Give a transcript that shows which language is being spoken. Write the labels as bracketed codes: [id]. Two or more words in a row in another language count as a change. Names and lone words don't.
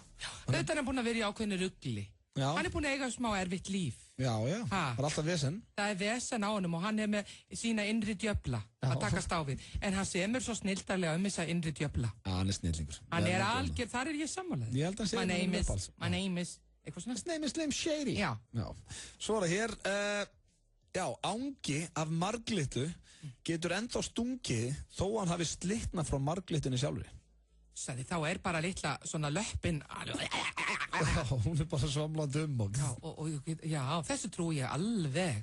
[is] Þetta er hann búinn að vera í ákveðinu rugli. Hann er búinn að eiga smá erfitt líf. Já, það er alltaf vesen. Það er vesen á honum og hann er með sína innri djöfla að takast á við. En hann semur svo snilldarlega þessa innri djöfla. Já, hann er snillingur. Hann er algjör, þar er ég sammálaður. Ég held að hann sé [en] My name is, [is] eitthvað svona. [en] His name is Slim Shady. [is] Já. Svo er það hér, ángi af marglitu getur ennþá stungið þó hann hafi slitnað frá marglitunni sjálfri. Sæði, þá er bara litla svona löppin. Já, hún er bara svamlandi Já, þessu trú ég alveg.